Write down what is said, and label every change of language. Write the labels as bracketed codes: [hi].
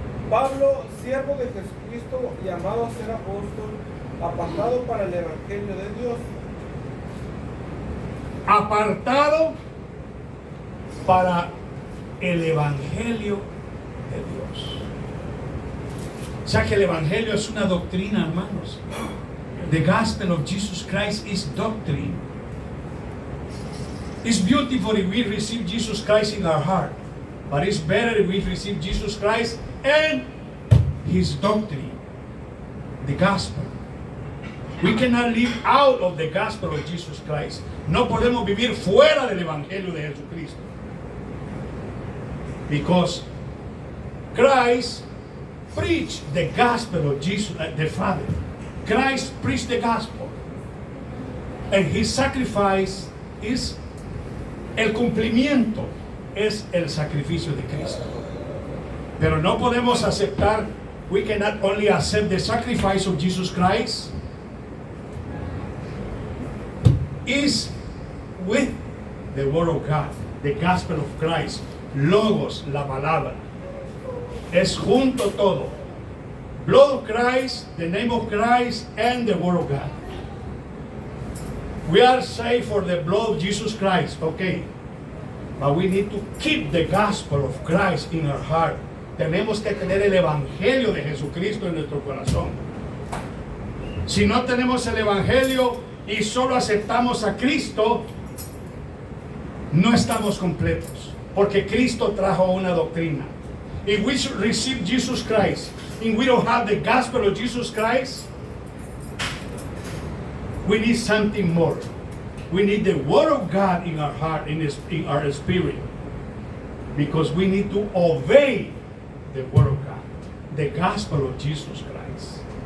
[es] Pablo, siervo de Jesucristo, llamado a ser apóstol, apartado para el Evangelio de Dios. Apartado para el Evangelio de Dios. O sea que el Evangelio es una doctrina, hermanos. [en] The gospel of Jesus Christ is doctrine. It's beautiful if we receive Jesus Christ in our heart, but it's better if we receive Jesus Christ and His doctrine, the gospel. We cannot live out of the gospel of Jesus Christ. [es] No podemos vivir fuera del Evangelio de Jesucristo. [en] Because Christ preached the gospel of Jesus, the Father. Christ preached the gospel. And His sacrifice is [es] el cumplimiento, es el sacrificio de Cristo. Pero no podemos aceptar, [en] we cannot only accept the sacrifice of Jesus Christ, is with the word of God, the gospel of Christ, logos, [es] la palabra. Es junto todo. [en] Blood of Christ, the name of Christ, and the word of God. We are saved for the blood of Jesus Christ, okay. But we need to keep the gospel of Christ in our heart. [es] Tenemos que tener el evangelio de Jesucristo en nuestro corazón. Si no tenemos el evangelio y solo aceptamos a Cristo, no estamos completos, porque Cristo trajo una doctrina. [en] If we should receive Jesus Christ and we don't have the gospel of Jesus Christ, we need something more. We need the word of God in our heart, in our spirit, because we need to obey the word of God, the gospel of Jesus Christ.